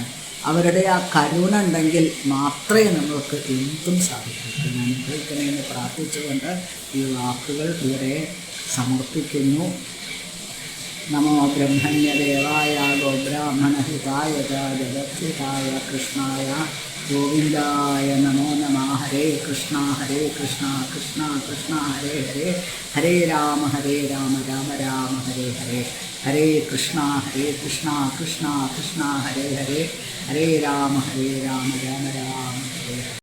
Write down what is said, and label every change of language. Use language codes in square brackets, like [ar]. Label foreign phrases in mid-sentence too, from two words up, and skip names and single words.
[ml] അവരുടെ ആ കരുണ ഉണ്ടെങ്കിൽ മാത്രമേ നമുക്ക് എന്തും സാധിക്കൂ. അനുഗ്രഹിക്കണമെന്ന് പ്രാർത്ഥിച്ചുകൊണ്ട് ഈ വാക്കുകൾ ഇവിടെ സമർപ്പിക്കുന്നു. [sa] നമോ ബ്രഹ്മണ്യദേവായ ഗോബ്രാഹ്മണഹിതായ ജഗദ്ധിതായ കൃഷ്ണായ ഗോവിന്ദായ നമോ നമഃ. ഹരേ കൃഷ്ണ കൃഷ്ണ കൃഷ്ണ ഹരേ ഹരേ, ഹരേ രാമ രാമ രാമ ഹരേ ഹരേ, ഹരേ കൃഷ്ണ കൃഷ്ണ കൃഷ്ണ ഹരേ ഹരേ, ഹരേ രാമ രാമ രാമ ഹരേ.